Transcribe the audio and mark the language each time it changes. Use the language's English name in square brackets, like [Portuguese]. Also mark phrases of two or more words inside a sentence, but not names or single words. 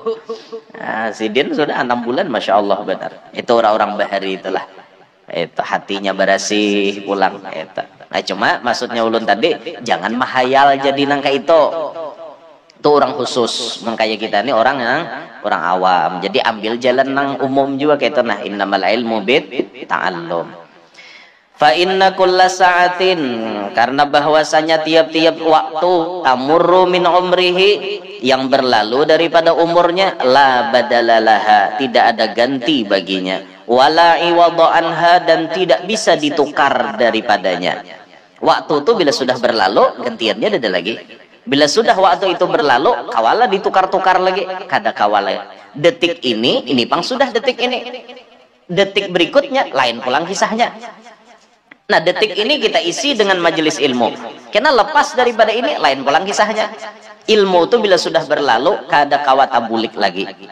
[Banjar] sidin sudah 6 bulan [Arabic] ما شاء الله [Banjar] benar itu orang-orang bahari itulah itu hatinya bersih pulang itu nah cuma maksudnya ulun tadi jangan mahayal jadi nangka itu orang khusus kayak kita ini orang awam jadi ambil jalan nang umum juga kayak itu nah [Arabic] إنما العلم بالتعلم فإن كل ساعة [Banjar] karena bahwasanya tiap-tiap waktu [Arabic] تمر من عمره [Banjar] yang berlalu daripada umurnya [Arabic] لا بدل لها [Banjar] tidak ada ganti baginya [Arabic] ولا عوض عنها [Banjar] dan tidak bisa ditukar daripadanya waktu itu bila sudah berlalu gantiannya ada lagi. Bila sudah waktu itu berlalu, kawala ditukar-tukar lagi. Kada kawala. Detik ini pang sudah detik ini. Detik berikutnya, lain pulang kisahnya. Nah, detik ini kita isi dengan majelis ilmu. Karena lepas daripada ini, lain pulang kisahnya. Ilmu itu bila sudah berlalu, kada kawa tabulik lagi.